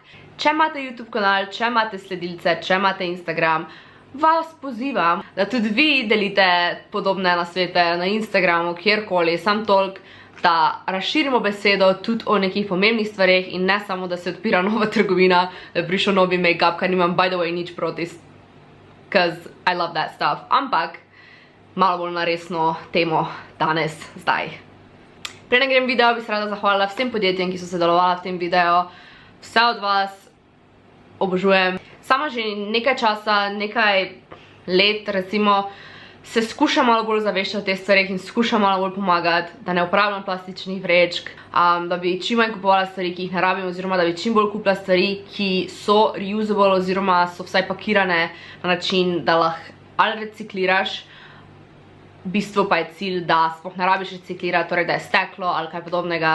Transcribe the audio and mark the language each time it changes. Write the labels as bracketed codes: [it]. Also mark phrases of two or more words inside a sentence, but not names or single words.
[sl] Če imate YouTube kanal, če imate sledilce, če imate Instagram, vas pozivam, da tudi vi delite podobne nasvete na Instagramu, kjerkoli, sam toliko, da razširimo besedo tudi o nekih pomembnih stvareh in ne samo, da se odpira nova trgovina, da je prišel novi make-up, kar nimam [en] by the way [sl] nič proti, [en] cause I love that stuff. [sl] Ampak, malo bolj na resno temo danes, zdaj. Preden grem video, bi se rada zahvalila vsem podjetjem, ki so sodelovala v tem videu. Vse od vas obožujem. Sama že nekaj časa, nekaj let, recimo, se skušam malo bolj zaveščati o teh stvarih in skušam malo bolj pomagati, da ne uporabljam plastičnih vrečk, da bi čim manj kupovala stvari, ki jih ne rabim, oziroma da bi čim bolj kupila stvari, ki so reusable oziroma so vsaj pakirane na način, da lahko ali recikliraš, v bistvu pa je cilj, da sploh ne rabiš reciklirati, torej da je steklo ali kaj podobnega.